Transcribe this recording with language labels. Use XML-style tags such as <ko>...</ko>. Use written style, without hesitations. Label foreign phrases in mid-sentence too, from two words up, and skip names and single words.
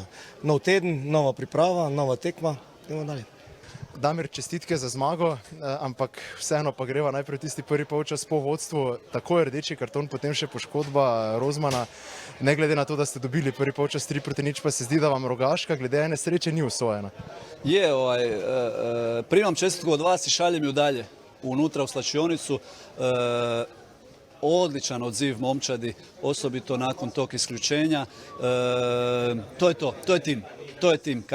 <sl>Nov teden, nova priprava, nova tekma, gremo dalje. Damir, čestitke za zmago, ampak vseeno pa greva najprej tisti prvi polčas po vodstvu. Tako je rdeči karton, potem še poškodba Rozmana. Ne glede na to, da ste dobili prvi polčas 3-0, pa se zdi, da vam Rogaška glede ene sreće ni usvojena.</sl> <hr>Primam čestitku od vas i šaljem ju dalje unutra u slačionicu. Odličan odziv momčadi, osobito nakon tog isključenja. To je to, to je tim.</hr>